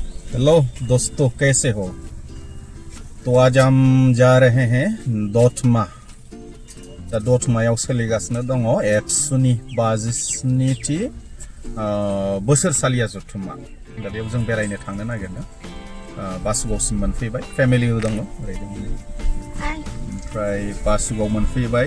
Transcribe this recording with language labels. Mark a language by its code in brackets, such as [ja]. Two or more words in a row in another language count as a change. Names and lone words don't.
[hi] हेलो दोस्तों, कैसे हो? तो आज हम जा रहे हैं दतमा। [brx] दा दतमायाव सोलिगासिनो दङ एबसुनि 57थि बोसोरसालिया जथुम्मा। दा बेयाव जों बेरायनो थांनो नागिरदों। बासुगावसिम मोनफैबाय, फेमिलि दङ ओरैनो। ओमफ्राय बासुगाव मोनफैबाय।